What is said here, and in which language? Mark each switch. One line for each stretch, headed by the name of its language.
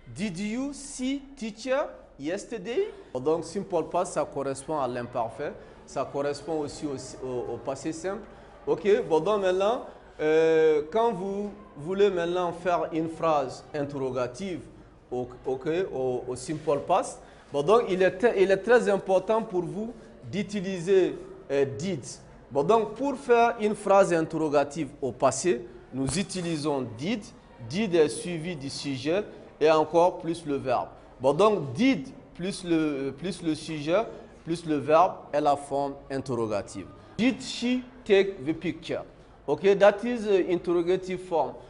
English: Did you see teacher yesterday?
French: Donc simple past, ça correspond à l'imparfait, ça correspond aussi au passé simple. Ok, bon donc maintenant, quand vous voulez maintenant faire une phrase interrogative, au simple past, bon donc il est très important pour vous d'utiliser did. Bon donc pour faire une phrase interrogative au passé, nous utilisons did. Did est suivi du sujet et encore plus le verbe. Bon donc did plus le sujet plus le verbe est la forme interrogative.
English: Did she take the picture? Okay, that is the interrogative form.